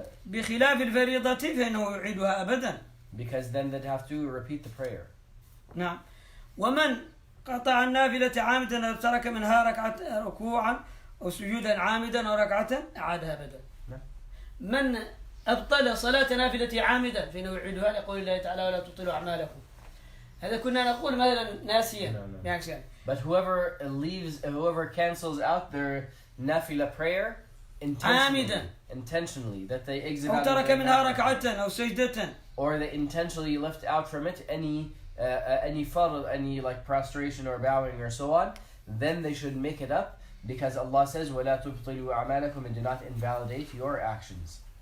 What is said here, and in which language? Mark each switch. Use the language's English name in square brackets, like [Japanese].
[Arabic] بخلاف الفريضة فإنه يعيدها أبدا, [English] because then they'd have to repeat the prayer. [Arabic] نعم. ومن قطع النافلة عامدا أو ترك منها ركعة ركوعا أو سجودا عامدا أو ركعة أعادها أبدا. من أبطل صلاة نافلة عامدا فإنه يعيدها لقول الله تعالى ولا تبطلوا أعمالكم. هذا كنا نقول مثلا ناسيا. [English] But whoever cancels out their nafila prayer intentionally, that they exit out [Arabic] أو ترك منها ركعة أو سجدة, [English] or they intentionally left out from it any fard, any like prostration or bowing or so on, then they should make it up, because Allah says [Arabic] وَلَا تُبْطِلُوا أَعْمَالَكُمْ, [English] and do not invalidate your actions.